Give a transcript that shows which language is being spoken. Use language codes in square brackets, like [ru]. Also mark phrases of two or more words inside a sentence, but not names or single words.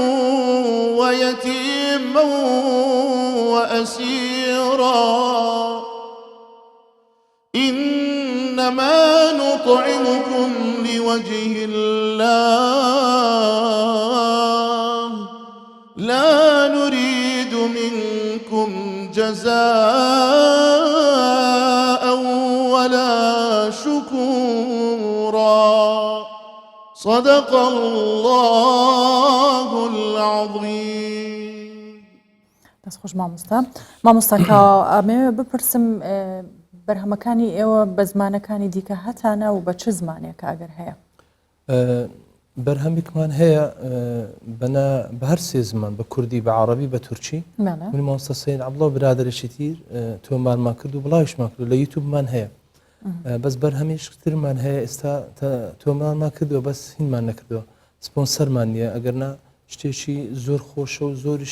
[ar] ويتيما وأسيرا إنما نطعمكم لوجه الله لا نريد منكم جزاء ولا شكورا صدق الله العظيم. [ckb] دەست خۆش مامۆستاکە ئەمەوێ بپرسم بەرهەمەکانی ئێوە بە زمانەکانی دیکە هەتانە و بە چ زمانێکە ئەگەر هەیە؟ بەرهەمێکمان هەیە بە هەر سێ زمان بە کوردی بە عەرەبی بە تورکی منی مامۆستا سەید عەبدوڵڵا و برادەرێکی تر تۆمارمان کرد و بڵاویشمان کرد لە یوتیوبمان هەیە بەس بەرهەمێشترمان هەیە ئێستا تۆمارمان کردووە بەس هینمان نەکردووە سپۆنسەرمان نییە ئەگەرنا شتێکی زۆر خۆشە و زۆریش